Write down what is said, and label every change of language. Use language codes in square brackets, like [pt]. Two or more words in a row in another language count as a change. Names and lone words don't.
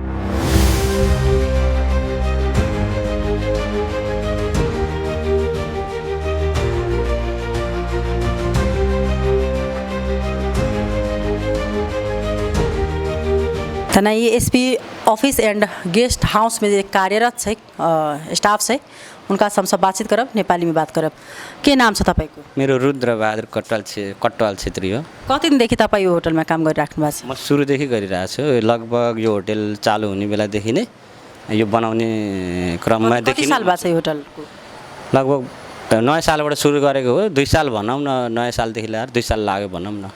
[mai] तना ये एसपी ऑफिस एंड गेस्ट हाउस में जे कार्यरत छै स्टाफ छै उनका से हम सब बातचीत करब नेपाली में बात करब। [ne] के नाम छ तपाईको? मेरो रुद्र बहादुर कट्वाल छेत्री हो। कति दिनदेखि तपाईँ यो होटलमा काम गरिराख्नु भएको छ? म सुरुदेखि गरिरहेको छु लगभग यो होटल चालु हुने बेलादेखि नै यो बनाउने क्रममा देखि। कति साल भएको छ यो होटलको? लगभग नयाँ सालबाट सुरु गरेको हो 2 साल भनौँ न नयाँ सालदेखि लिएर 2 साल लाग्यो भनौँ न।